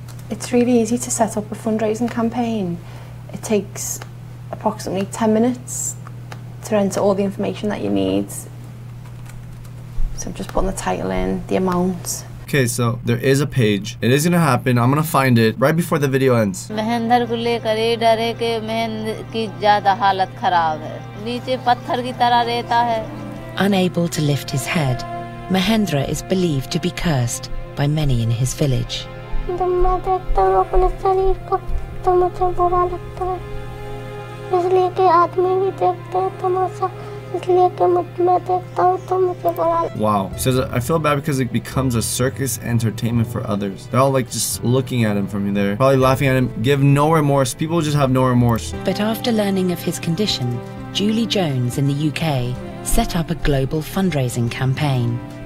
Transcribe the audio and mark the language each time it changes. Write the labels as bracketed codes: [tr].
[en] It's really easy to set up a fundraising campaign. It takes approximately 10 minutes to enter all the information that you need. So I'm just putting the title in, the amount. Okay, so there is a page. It is gonna happen. I'm gonna find it right before the video ends. [hi] Mahendra को लेकर ये डर है कि महेंद्र की ज्यादा हालत खराब है, नीचे पत्थर की तरह रहता है। [en] Unable to lift his head, Mahendra is believed to be cursed by many in his village. [hi] जब मैं देखता हूँ अपने शरीर को तो मुझे बुरा लगता है, इसलिए कि आदमी भी देखते हैं तमाशा, इसलिए कि मैं देखता हूँ तो मुझे बुरा लगता है। [en] Wow. He says, I feel bad because it becomes a circus entertainment for others. They're all like just looking at him from there, probably laughing at him, give no remorse. People just have no remorse. But after learning of his condition, Julie Jones in the UK set up a global fundraising campaign.